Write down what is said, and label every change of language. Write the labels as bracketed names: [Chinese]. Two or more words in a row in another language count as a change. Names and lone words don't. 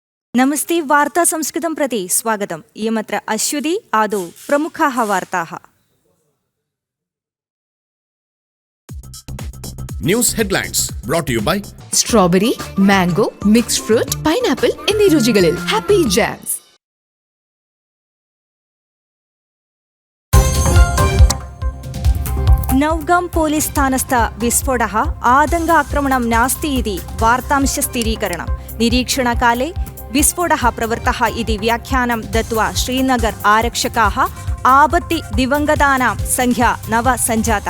[Sanskrit] नमस्ते वार्ता संस्कृतं प्रति स्वागतम्। इयमत्र अश्वती आदौ प्रमुखाः वार्ताः। [English] news headlines brought to you by [Malayalam] സ്ട്രോബെറി, മാംഗോ, [English] mixed fruit, [Malayalam] പൈനാപ്പിൾ എന്നീ രുചികളിൽ ഹാപ്പി ജാംസ്. [Sanskrit] नौगाम पोलीस् स्थानस्थ विस्फोटः आतङ्काक्रमणं नास्ति इति वार्तांशस्थिरीकरणं। निरीक्षणकाले विस्फोटः प्रवृत्तः इति व्याख्यानं दत्त्वा श्रीनगर आरक्षकाः आपत्ति दिवङ्गतानां संख्या 9 सञ्जातः।